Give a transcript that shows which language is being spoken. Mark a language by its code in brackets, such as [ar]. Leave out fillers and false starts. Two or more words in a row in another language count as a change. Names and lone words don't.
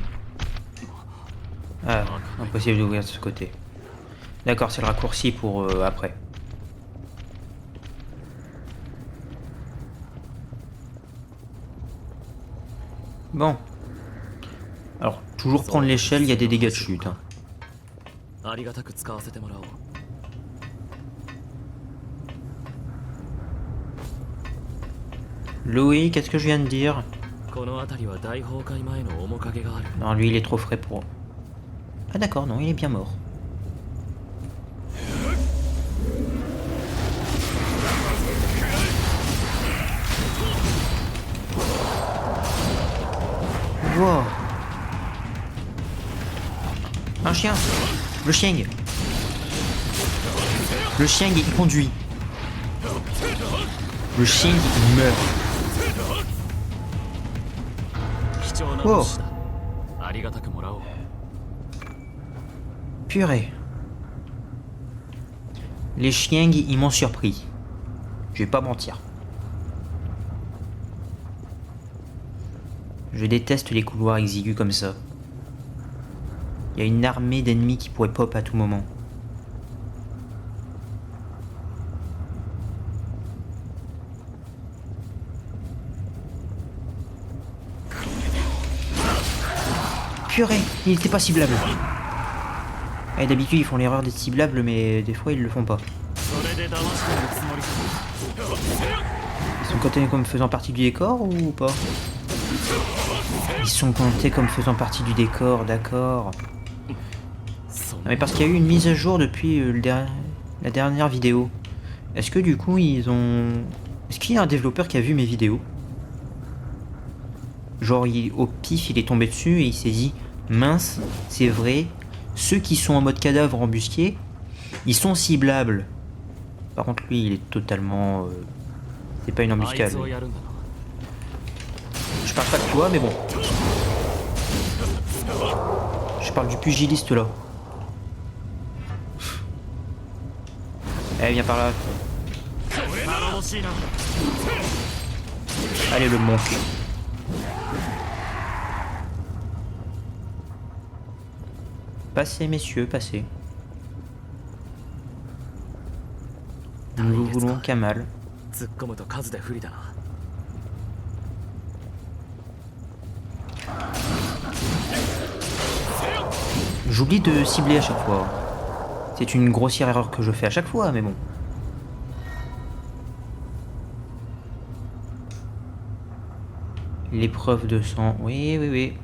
[fr] Ah, impossible d'ouvrir de ce côté. D'accord, c'est le raccourci pour après. Bon. Alors, toujours prendre l'échelle, il y a des dégâts de chute. Hein. [ja] ありがたく使わせてもらおう。 [fr] Louis, qu'est-ce que je viens de dire? [ja] この辺りは大崩壊前の面影がある。 [fr] Non, lui, il est trop frais pour... Ah d'accord, non, il est bien mort. Wow. Un chien. Le chien. Le chien, il conduit. Le chien, il meurt. [ja] 貴重なおう物資だ。ありがたくもらおう。 [fr] Purée. Les chiens, ils m'ont surpris. Je vais pas mentir. Je déteste les couloirs exigus comme ça. Il y a une armée d'ennemis qui pourrait pop à tout moment. Purée, il était pas ciblable. Et d'habitude ils font l'erreur d'être ciblables mais des fois ils le font pas. [ja] それで騙してるつもりか。 [fr] Ils sont comptés comme faisant partie du décor ou pas? Ils sont comptés comme faisant partie du décor, d'accord. Non, mais parce qu'il y a eu une mise à jour depuis la dernière vidéo. Est-ce que du coup ils ont... Est-ce qu'il y a un développeur qui a vu mes vidéos? Genre au pif il est tombé dessus et il s'est dit mince, c'est vrai, ceux qui sont en mode cadavre embusqué, ils sont ciblables. Par contre lui il est totalement... c'est pas une [ja] あい [fr] embuscade. [ja] つをやるんだな。 [fr] Je parle pas de toi mais bon. Je parle du pugiliste là. Eh viens par là. [ja] 頼もしいな。 [fr] Allez le monk. Passez messieurs, passez. Nous vous voulons qu'un mal. [ja] 突っ込むと数で不利だな。 [fr] J'oublie de cibler à chaque fois. C'est une grossière erreur que je fais à chaque fois, mais bon. L'épreuve de sang. Oui, oui, oui.